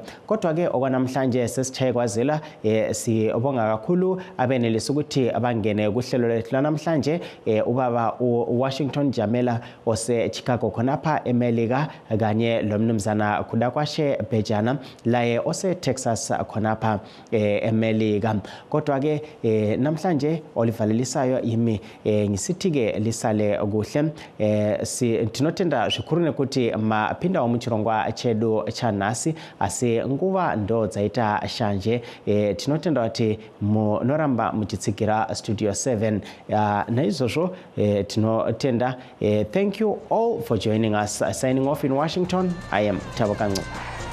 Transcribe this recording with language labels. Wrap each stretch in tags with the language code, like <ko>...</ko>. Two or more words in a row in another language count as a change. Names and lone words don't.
<nd>Kodwa ke okwanamhlanje sesithe kwazela sibonga kakhulu abenelisa ukuthi abangene kuhlelo lethu lanamhlanje, ubaba uWashington Jamela ose Chicago khonapha eMelika, kanye lomnumzana Kudakwashe Bejana laye ose Texas khonapha eMelika. Kodwa ke namhlanje olivalelisayo yimi ngisithi ke lisale kuhle.</nd> <sn>Tinotenda zvikurune kuti mapinda omuchirongwa chedu chanasi asi nguva ndo dzaita shanje. Tinotenda kuti munoramba muchitsikira Studio 7 naizvozvo tinotenda.</sn> <en>Thank you all for joining us. Signing off in Washington, I am Tabo Kango.</en>